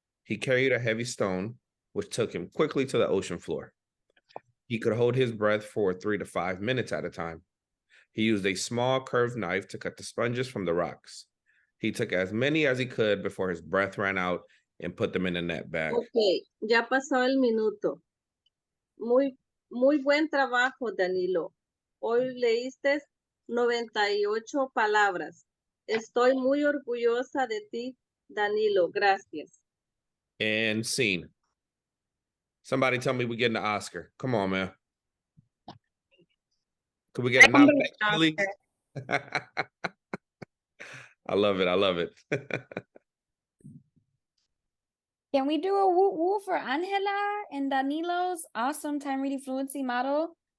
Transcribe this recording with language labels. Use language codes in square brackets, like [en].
[en] He carried a heavy stone, which took him quickly to the ocean floor. He could hold his breath for 3 to 5 minutes at a time. He used a small curved knife to cut the sponges from the rocks. He took as many as he could before his breath ran out and put them in a net bag. [es] Ok, ya pasó el minuto. Muy buen trabajo, Danilo. Hoy leíste 98 palabras. Estoy muy orgullosa de ti, Danilo. Gracias. [en] And scene. Somebody tell me we're getting an Oscar. Come on, man. Could we get a nomination, please? I love it. I love it. Can we do a woo woo for Angela and Danilo's awesome time reading fluency model?